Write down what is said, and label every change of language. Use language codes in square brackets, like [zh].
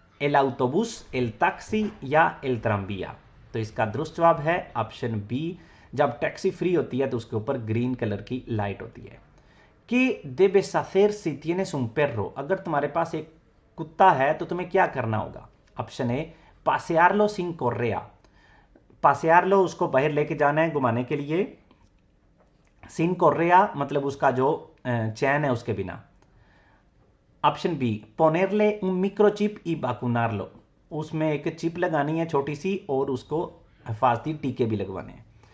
[es] एल autobús, [hi] L taxi या [es] एल tranvía? [hi] तो इसका दुरुस्त जवाब है ऑप्शन बी, जब टैक्सी फ्री होती है तो उसके ऊपर ग्रीन कलर की लाइट होती है। [es] ¿Qué debes hacer si tienes un perro? [hi] अगर तुम्हारे पास एक कुत्ता है तो तुम्हें क्या करना होगा? Option A, [es] pasearlo sin correa, pasearlo [hi] उसको बाहर लेके जाना है घुमाने के लिए। [es] sin correa [hi] मतलब उसका जो चैन है उसके बिना। Option B, [es] ponerle un microchip y vacunarlo, [hi] उसमें एक चिप लगानी है छोटी सी और उसको हिफाजती टीके भी लगवाने हैं।